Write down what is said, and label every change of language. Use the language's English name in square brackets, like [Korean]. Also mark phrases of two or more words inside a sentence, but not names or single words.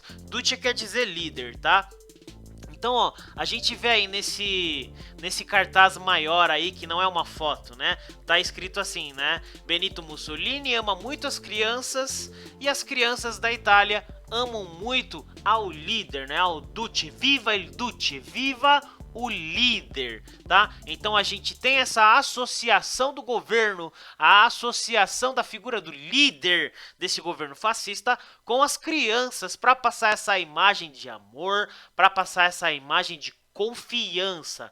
[Portuguese] Duce quer dizer líder, tá? Então, ó, a gente vê aí nesse cartaz maior aí, que não é uma foto, né? Tá escrito assim, né? Benito Mussolini ama muito as crianças e as crianças da Itália amam muito ao líder, né? Ao Duce. [Italian] Viva il Duce! [Portuguese] Viva o líder, tá? Então a gente tem essa associação do governo, a associação da figura do líder desse governo fascista com as crianças, para passar essa imagem de amor, para passar essa imagem de confiança.